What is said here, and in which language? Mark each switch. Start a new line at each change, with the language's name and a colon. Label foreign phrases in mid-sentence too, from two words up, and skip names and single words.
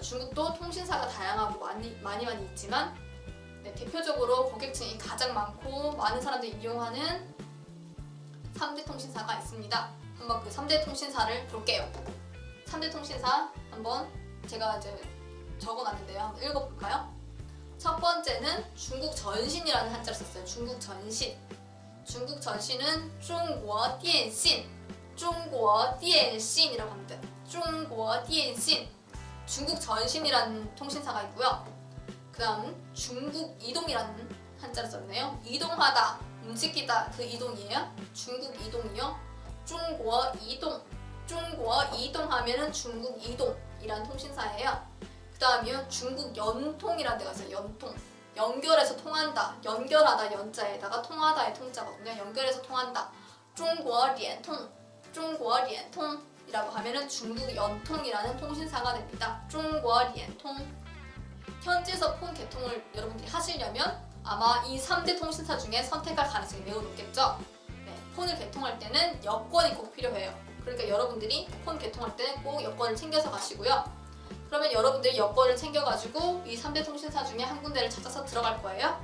Korean: 중국도 통신사가 다양하고 많이 있지만 네, 대표적으로 고객층이 가장 많고 많은 사람들이 이용하는 3대 통신사가 있습니다. 한번 그 3대 통신사를 볼게요. 3대 통신사 한번 제가 이제 적어놨는데요. 한번 읽어볼까요? 첫 번째는 중국 전신이라는 한자를 썼어요. 중국 전신. 중국 전신은
Chinese: 中国电信. 中国电信
Korean: 이라고 합니다.
Chinese: 中国电信.
Korean: 중국 전신이라는 통신사가 있고요. 그 다음 중국 이동이라는 한자를 썼네요. 이동하다, 움직이다 그 이동이에요. 중국 이동이요.
Chinese: 中国移动.
Korean: 中国 이동 하면은 중국 이동이란 통신사예요. 그 다음이요. 중국 연통이라는 데가 있어요. 연통. 연결해서 통한다. 연결하다 연자에다가 통하다의 통자거든요. 연결해서 통한다.
Chinese: 中国联通. 中国联通
Korean: 이라고 하면은 중국 연통이라는 통신사가 됩니다.
Chinese: 中国联通.
Korean: 현지에서 폰 개통을 여러분들이 하시려면 아마 이 3대 통신사 중에 선택할 가능성이 매우 높겠죠. 네, 폰을 개통할 때는 여권이 꼭 필요해요. 그러니까 여러분들이 폰 개통할 때는 꼭 여권을 챙겨서 가시고요. 그러면 여러분들이 여권을 챙겨가지고 이 3대 통신사 중에 한 군데를 찾아서 들어갈 거예요.